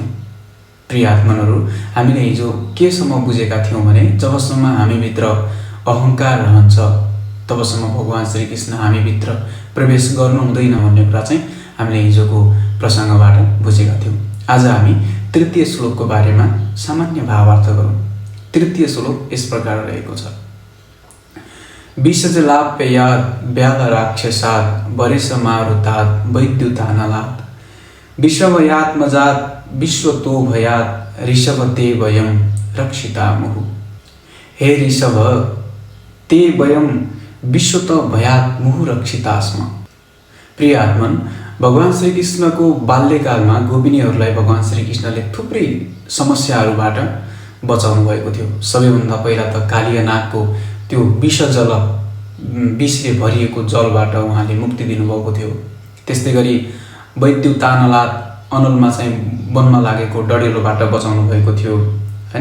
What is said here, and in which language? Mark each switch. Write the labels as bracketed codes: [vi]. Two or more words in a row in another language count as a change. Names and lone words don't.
[ne] प्रिय आत्मनहरू, हामीले हिजो केसम्म बुझेका थियौँ भने जबसम्म हामीभित्र अहङ्कार रहन्छ तबसम्म भगवान श्री कृष्ण हामीभित्र प्रवेश गर्नु हुँदैन भन्ने कुरा चाहिँ हामीले हिजोको प्रसङ्गबाट बुझेका थियौँ। आज हामी तृतीय श्लोकको बारेमा सामान्य भावार्थ गरौँ। तृतीय श्लोक यस प्रकार रहेको छ। [sa] विषजलाप्ययात् व्याल राक्षसात् वरेश मारुतात् वैद्युतानलात् विषवयात्मजात् विश्वतो भयात् ऋषभ ते वयं रक्षिता मुहु। हे ऋषभ, ते वयं विश्वत भयात् मुहु रक्षिता स्म। [ne] प्रिय आत्मन, भगवान श्री कृष्णको बाल्यकालमा गोपिनीहरूलाई भगवान श्री कृष्णले थुप्रै समस्याहरूबाट बचाउनु भएको थियो। सबैभन्दा पहिला त कालियानागको त्यो विषले भरिएको जलबाट उहाँले मुक्ति दिनुभएको थियो। त्यस्तै गरी वैद्युतानलात् अनलमा चाहिँ वनमा लागेको डडेलोबाट बचाउनु भएको थियो, हैन।